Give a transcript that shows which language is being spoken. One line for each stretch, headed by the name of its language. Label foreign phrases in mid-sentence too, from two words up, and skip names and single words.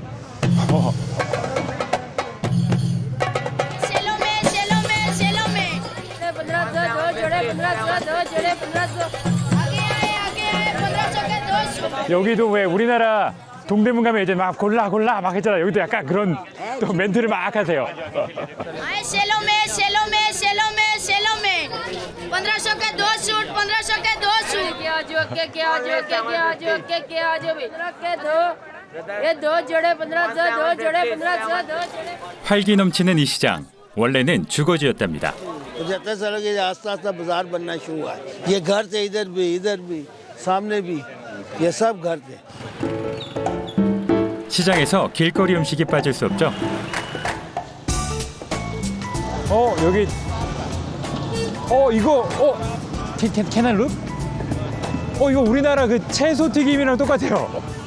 Korean: 여기도 왜 우리나라 동대문 가면 이제 막 골라 막 했잖아요. 여기도 약간 그런 또 멘트를 막 하세요.
Hindi: 1500 के दो सूट 1500 के दो सूट ये दो जोड़े 1500 दो जोड़े 1500 दो जोड़े
Korean: 활기 넘치는 이 시장, 원래는 주거지였답니다.
Hindi: 75 सालों के आस्ता आस्ता बाजार बनना शुरू हुआ ये घर थे इधर भी सामने भी ये सब घर थे
Korean: 시장에서 길거리 음식이 빠질 수 없죠. 여기 이거
English: can I look?
Korean: 이거 우리나라 그 채소 튀김이랑 똑같아요.